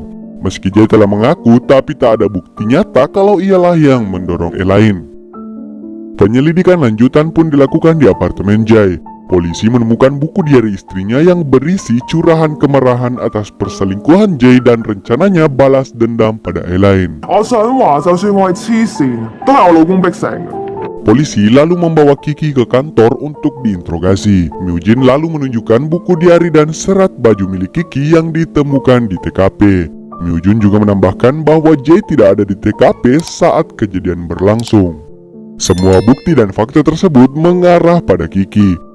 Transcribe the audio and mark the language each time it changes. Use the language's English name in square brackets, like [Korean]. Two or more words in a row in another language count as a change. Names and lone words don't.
[Indonesian] Meski Jae telah mengaku, tapi tak ada bukti nyata kalau ialah yang mendorong Elaine. Penyelidikan lanjutan pun dilakukan di apartemen Jae. Polisi menemukan buku diari istrinya yang berisi curahan kemarahan atas perselingkuhan Jae dan rencananya balas dendam pada Elaine. [Cantonese] 我想話就算我係黐線，都係我老公逼成嘅。 [Indonesian] Polisi lalu membawa Kiki ke kantor untuk diinterogasi. Myu Jin lalu menunjukkan buku diari dan serat baju milik Kiki yang ditemukan di TKP. Myu Jin juga menambahkan bahwa Jae tidak ada di TKP saat kejadian berlangsung. Semua bukti dan fakta tersebut mengarah pada Kiki.